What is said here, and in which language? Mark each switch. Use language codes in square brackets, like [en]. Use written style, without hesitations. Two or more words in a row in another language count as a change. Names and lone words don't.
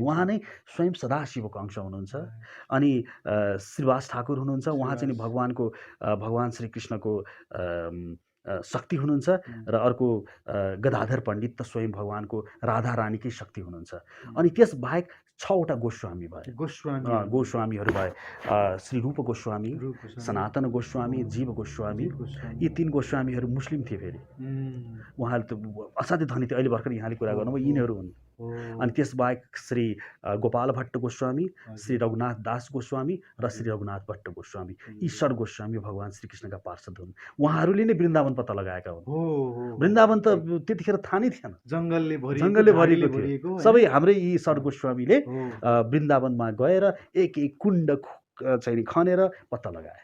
[ne] उहाँ नै स्वयं सदाशिवको अंश हुनुहुन्छ। अनि श्रीवास ठाकुर हुनुहुन्छ, उहाँ चाहिँ भगवान् श्रीकृष्णको शक्ति हुनुहुन्छ। र अर्को गदाधर पण्डित त स्वयं भगवानको राधा रानीकै शक्ति हुनुहुन्छ। अनि त्यस बाहेक 6वटा गोस्वामी भए, गोस्वामीहरू भए। श्री रूप गोस्वामी, सनातन गोस्वामी, जीव गोस्वामी। यी 3 गोस्वामीहरू मुस्लिम थिए। फेरि उहाँले त असाध्यै धनी थिए। अहिले भर्खर यहाँले कुरा गर्नुभयो यिनीहरू हुन्। अनि त्यसबाहेक श्री गोपाल भट्ट गोस्वामी, श्री रघुनाथ दास गोस्वामी र श्री रघुनाथ भट्ट गोस्वामी। यी 6 गोस्वामी भगवान् श्रीकृष्णका पार्षद हुन्। उहाँहरूले नै वृन्दावन पत्ता लगाएका हुन्। वृन्दावन त त्यतिखेर थाहा नै थिएन, जङ्गलले भरिएको थियो। सबै हाम्रै यी 6 गोस्वामीले वृन्दावनमा गएर एक कुण्ड चाहिँ खनेर पत्ता लगाए।